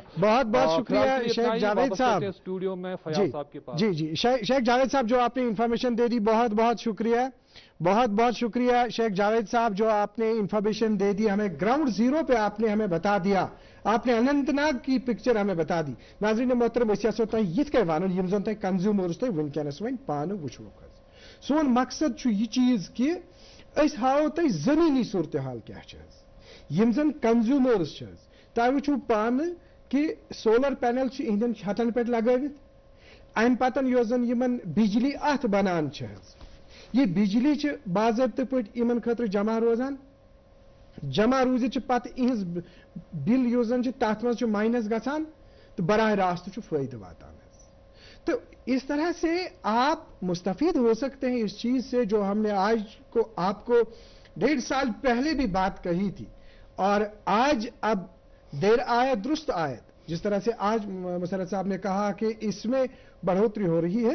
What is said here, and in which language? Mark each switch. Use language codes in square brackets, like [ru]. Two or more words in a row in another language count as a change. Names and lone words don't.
[hi] बहुत बहुत शुक्रिया शेख जावेद साहब, स्टूडियो में फयाज साहब के पास। जी शेख जावेद साहब, जो आपने इंफॉर्मेशन दे दी, बहुत बहुत शुक्रिया, बहुत बहुत शुक्रिया शेख जावेद साहब, जो आपने इंफॉर्मेशन दे दी हमें, ग्राउंड जीरो पे आपने हमें बता दिया, आपने अनंतनाग की पिक्चर हमें बता दी। नाज़रीन मोहतरम, [ks] यिथ कन वन यम जन कंज्यूमर्स तुम वनकस वन पान वुचो। सोन मकसद यह चीज कि हाओ तुम जमीनी सूरत हाल क्या यम जन कंज्यूमर्स तुम वुचो पान कि [en] solar panel [ks] इहदन छतन पे लगावित, अम पतन यो जन यमन बिजली अथ बनान ये बिजली बाज़ाब्ते पे इन खतर जमा रोजान, जमा रूजित पत इहज बिल यो जन तथ मज माइनस गसान, तो बराह रास्त फायदे वातान। [hi] तो इस तरह से आप मुस्तफीद हो सकते हैं इस चीज से, जो हमने आज को आपको 1.5 साल पहले भी बात कही थी और आज अब देर आए दुरुस्त आयत, जिस तरह से आज मुसर्रत साहब ने कहा कि इसमें बढ़ोतरी हो रही है।